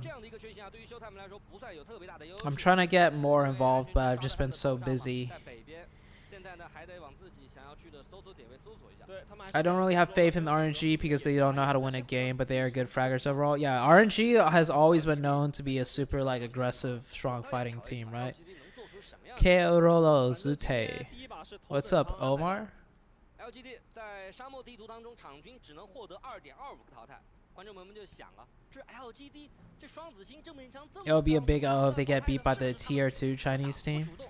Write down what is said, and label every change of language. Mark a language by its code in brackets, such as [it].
[zh] 这样的一个圈型啊，对于 Showtime 来说不算有特别大的优势。 [en] I'm trying to get more involved, but I've just been so busy. [zh] 在北边，现在呢还得往自己想要去的搜索点位搜索一下。 [en] I don't really have faith in the RNG because they don't know how to win a game, but they are good fraggers overall. Yeah, RNG has always been known to be a super like aggressive, strong fighting team, right? Keorolo Zute. What's up, Omar? [zh] LGD 在沙漠地图当中场均只能获得2.25个淘汰，观众朋友们就想了，这 LGD 这双子星正面枪这么 [en] It'll be a big O if they get beat by the Tier 2 Chinese team.